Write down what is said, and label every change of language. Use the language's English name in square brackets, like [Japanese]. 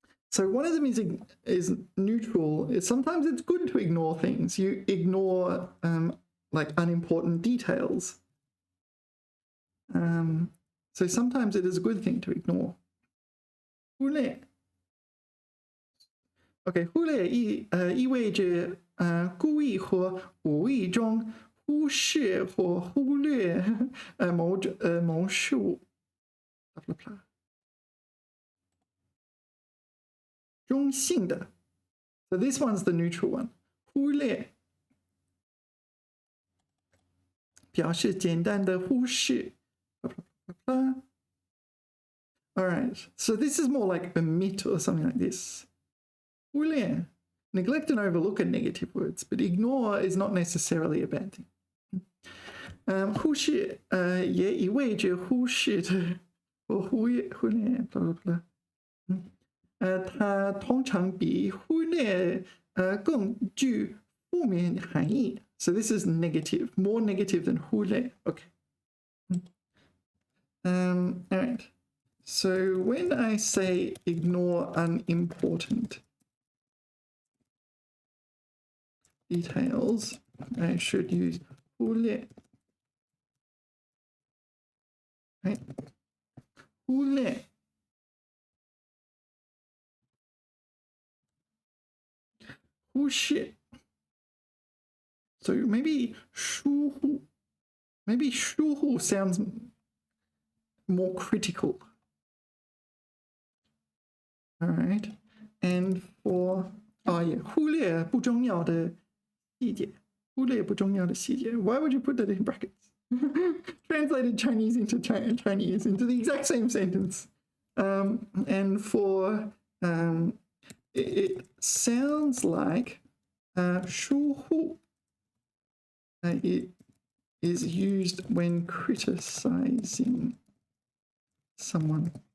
[English] So one of them is neutral. Sometimes it's good to ignore things. You ignore like unimportant details. So sometimes it is a good thing to ignore. [Chinese] 忽略 [English] OK, [Chinese] 忽略意味着故意和无意中忽视或忽略某事物。 [English] 中性的 ，so this one's the neutral one. [Chinese] 忽略表示简单的忽视。 [English] All right, so this is more like omit or something like this. 忽略 neglect and overlook are negative words, but ignore is not necessarily a bad thing. [Chinese] 忽视也意味着忽视的或忽略 [English] blah blah blah. [Chinese] 它通常比忽略更具负面含义。 [English] So this is negative, more negative than 忽略。Okay. All right. So when I say ignore unimportant details, I should use 忽略。 Right? 忽略。忽视 so maybe 疏忽 maybe 疏忽 sounds more critical. All right, and for [Chinese] 忽略不重要的细节，忽略不重要的细节。 [English] Why would you put that in brackets? Translated Chinese into Chinese into the exact same sentence. And for it sounds like 疏忽 it is used when criticizing someone.